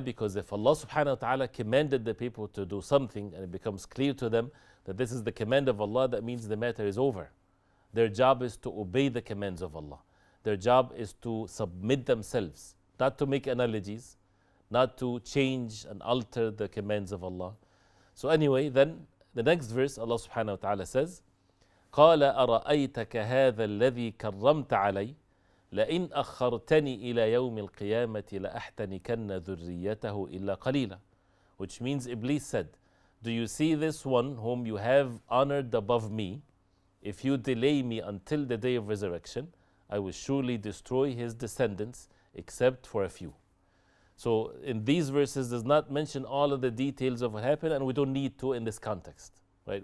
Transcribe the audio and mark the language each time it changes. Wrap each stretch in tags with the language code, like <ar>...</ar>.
<en>Because if Allah subhanahu wa ta'ala commanded the people to do something, and it becomes clear to them that this is the command of Allah, that means the matter is over. Their job is to obey the commands of Allah. Their job is to submit themselves, not to make analogies, not to change and alter the commands of Allah. So anyway, then the next verse, Allah subhanahu wa ta'ala says,</en> <ar>قَالَ أَرَأَيْتَكَ هَذَا الَّذِي كَرَّمْتَ عَلَيْهِ لَإِنْ أَخَّرْتَنِي إِلَى يَوْمِ الْقِيَامَةِ لَأَحْتَنِكَنَّ ذُرِّيَّتَهُ إِلَّا قَلِيلًا.</ar> <en>Which means Iblis said, do you see this one whom you have honored above me? If you delay me until the day of resurrection, I will surely destroy his descendants except for a few. So in these verses does not mention all of the details of what happened, and we don't need to in this context, right?</en>